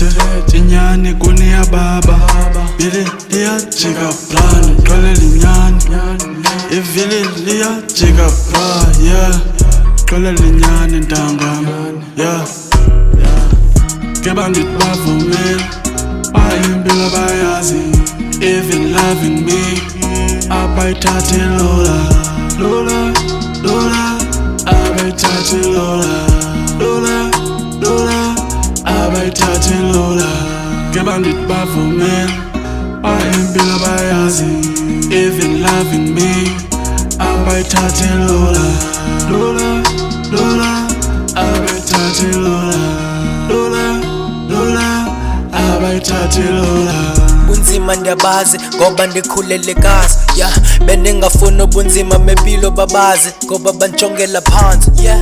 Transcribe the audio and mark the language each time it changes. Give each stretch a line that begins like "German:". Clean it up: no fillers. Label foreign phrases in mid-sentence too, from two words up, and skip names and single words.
Xhosa: Inyani kuniya baba, vili liyajika bra, ndiqalela inyani. Ivili liyajika bra, yeah, qalela inyani ntangam, yeah. Keba ndithi bavumile, Impilo bayazi,
English: even loving me.
Xhosa: Abayithathi lula, lula, lula. Abayithathi lula, lula, lula. Abayithathi lula. Keba ndithi bavumile, Impilo bayazi,
English: even loving me.
Xhosa: Abayithathi lula, lula, lula. Abayithathi lula, lula, lula. Abayithathi lula. Bunzima ndiyabazi ngoba ndikhulele kasi, yeah. Beningafuni ubunzima mempilo babazi ngoba bantshongela phansi, yeah.